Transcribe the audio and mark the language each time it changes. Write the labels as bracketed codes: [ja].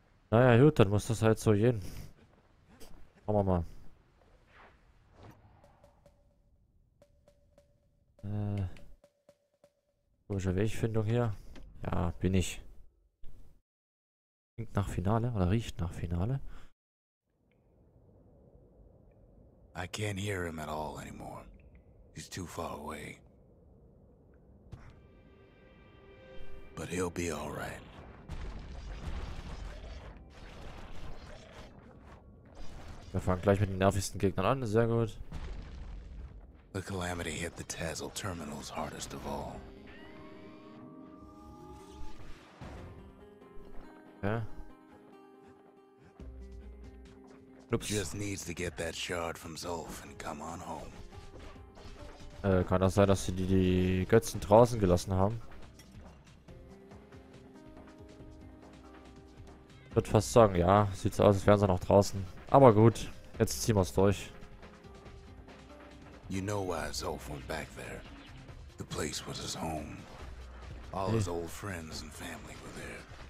[de] Naja, gut, dann muss das halt so gehen. Schauen wir mal. Komische Wegfindung hier. Ja, bin ich. Klingt nach Finale oder riecht nach Finale. [en] I can't hear him at all anymore. He's too far away. But he'll be all right. [de] Wir fangen gleich mit den nervigsten Gegnern an. Sehr gut. [en] The calamity hit the Tassel terminals hardest of all. [de] Ja. Ups. [en] Just needs to get that shard from Zolf and come on home. [de] Kann das sein, dass sie die Götzen draußen gelassen haben? Ich würde fast sagen, ja. Sieht so aus, als wären sie noch draußen. Aber gut, jetzt ziehen wir es durch. [en] You know why Zolf went back there. The place was his home. All his old friends and family were there.